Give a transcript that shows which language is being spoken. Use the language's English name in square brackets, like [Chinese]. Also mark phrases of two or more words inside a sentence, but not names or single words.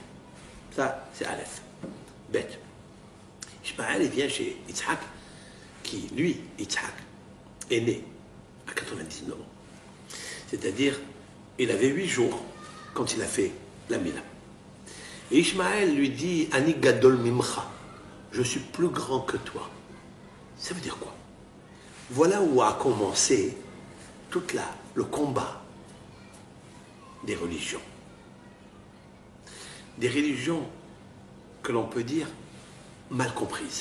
[French] Ça, c'est Aleph. Bête. Ishmaël, il vient chez Yitzhak, qui, lui, Yitzhak, est né à 99 ans. C'est-à-dire, il avait 8 jours quand il a fait la Mila. Et Ishmaël lui dit, [Hebrew] אני גדול ממך, [French] je suis plus grand que toi. Ça veut dire quoi? Voilà où a commencé tout le combat des religions. Des religions que l'on peut dire mal comprises.